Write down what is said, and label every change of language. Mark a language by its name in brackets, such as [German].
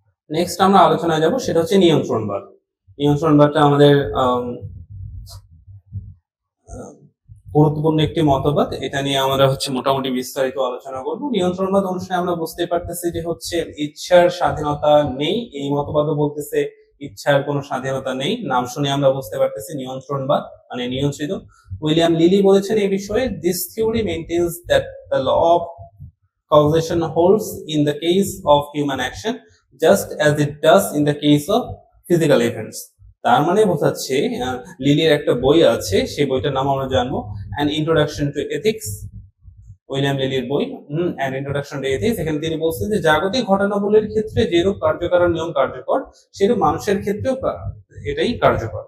[Bangla] Next আমরা আলোচনায় যাব, সেটা হচ্ছে নিয়ন্ত্রণবাদ। নিয়ন্ত্রণবাদটা আমাদের গুরুত্বপূর্ণ একটি মতবাদ। এটা নিয়ে আমরা মোটামুটি বিস্তারিত আলোচনা করব। নিয়ন্ত্রণবাদ অনুসারে আমরা বুঝতে পারতেছি যে ইচ্ছার স্বাধীনতা নেই। এই মতবাদও বলতেছে ইচ্ছার কোনো স্বাধীনতা নেই। নাম শুনে আমরা বুঝতে পারতেছি নিয়ন্ত্রণবাদ মানে নিয়ন্ত্রিত। উইলিয়াম লিলি বলেছেন এই বিষয়ে, [English] This theory maintains that the law of causation holds in the case of human action just as it does in the case of physical events। [Bangla] তার মানে বোঝাচ্ছে, লিলির একটা বই আছে, সেই বইটার নাম আমরা জানবো, an introduction to ethics, William লিলির বই, অ্যান ইন্ট্রোডাকশন টু এথিক্স। এখানে তিনি বলছেন যে জাগতিক ঘটনাবলীর ক্ষেত্রে যেরূপ কার্যকারণ নিয়ম কার্যকর, সেরূপ মানুষের ক্ষেত্রেও এটাই কার্যকর।